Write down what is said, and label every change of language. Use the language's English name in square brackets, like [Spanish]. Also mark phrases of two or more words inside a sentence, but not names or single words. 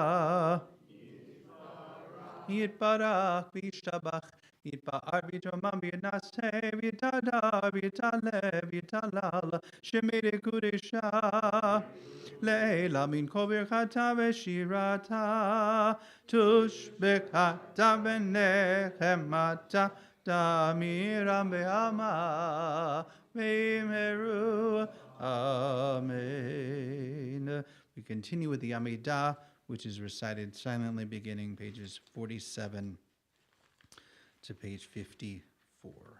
[Aramaic] יתברך וישתבח ויתפאר ויתרומם ויתנשא ויתהדר ויתעלה ויתהלל שמיה דקודשא לעילא מן כל ברכתא ושירתא תשבחתא ונחמתא דאמירן בעלמא ואמרו אמן. [English] We continue with the Amidah. which is recited silently beginning pages 47 to page 54.